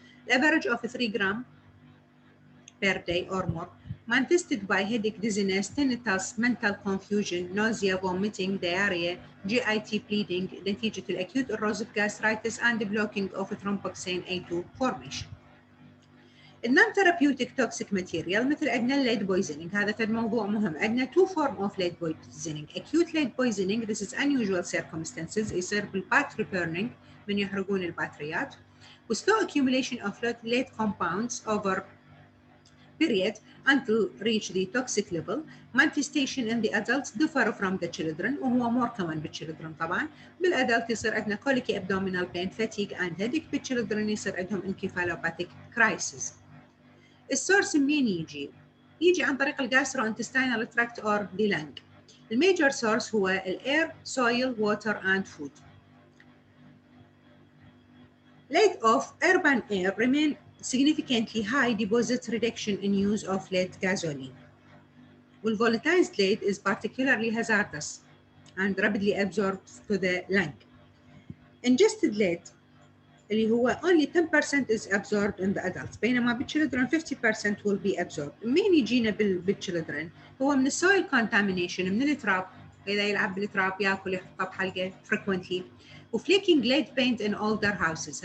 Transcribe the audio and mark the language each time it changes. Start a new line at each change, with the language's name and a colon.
English: Average of 3 gram per day or more, manifested by headache, dizziness, tinnitus, mental confusion, nausea, vomiting, diarrhea, GIT bleeding,
Arabic: نتيجة
English: acute erosive gastritis and blocking of thromboxane A2 formation.
Arabic: النون-therapeutic toxic material مثل عندنا الليد poisoning. هذا فد موضوع مهم. عندنا
English: two form of lead poisoning. Acute lead poisoning, this is unusual circumstances.
Arabic: يصير بالباتري burning من يحرقون الباتريات.
English: و slow accumulation of lead compounds over period until reach the toxic level. Manifestation in the adults differ from the children
Arabic: وهو
English: more common بالchildren طبعا.
Arabic: بالادلت يصير عندنا
English: colicky abdominal pain, fatigue and headache.
Arabic: بالchildren يصير عندهم
English: encephalopathic crisis.
Arabic: السورس منين يجي؟ يجي عن طريق الجاستروانتستينال تراكت
English: or the lung.
Arabic: الميجر سورس هو الاير,
English: soil, water and food. Lead of urban air remain significantly high deposit reduction in use of lead gasoline. والvolatilized lead is particularly hazardous and rapidly absorbs to the lung. Ingested lead
Arabic: اللي هو
English: only 10% is absorbed in the adults
Arabic: بينما
English: بالchildren 50% will be absorbed.
Arabic: مين يجينا بالchildren؟ هو من السويل
English: contamination،
Arabic: من التراب، إذا يلعب بالتراب ياكل يحطه بحلقه
English: frequently،
Arabic: وفليكينج
English: lead paint in older houses.